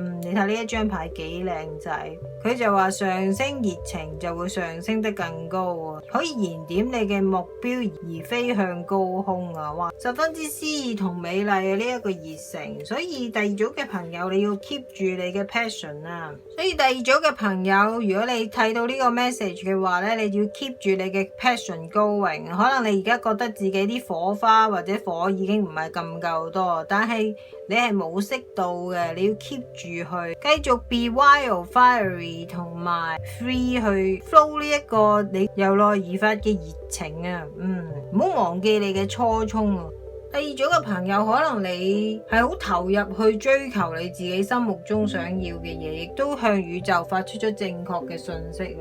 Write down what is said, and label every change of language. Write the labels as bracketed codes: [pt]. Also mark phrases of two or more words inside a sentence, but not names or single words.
[yue] 你睇呢一張牌幾靚仔，佢就話上升熱情就會上升得更高啊，可以燃點你嘅目標而飛向高空啊！哇，十分之詩意同美麗嘅呢一個熱誠，所以第二組嘅朋友你要 keep 住你嘅 passion 啊！所以第二組嘅朋友，如果你睇到呢個 message 嘅話咧，你要 keep 住你嘅 [en] passion going。 [yue] 可能你而家覺得自己啲火花或者火已經唔係咁夠多，但係你係冇熄到嘅，你要 keep 住去繼續 [en] be wild fiery [yue] 同埋 free 去 flow 呢一個你由內而發嘅熱情啊。唔好忘記你嘅初衷啊。第二組嘅朋友，可能你係好投入去追求你自己心目中想要嘅嘢，亦都向宇宙發出咗正確嘅訊息啊。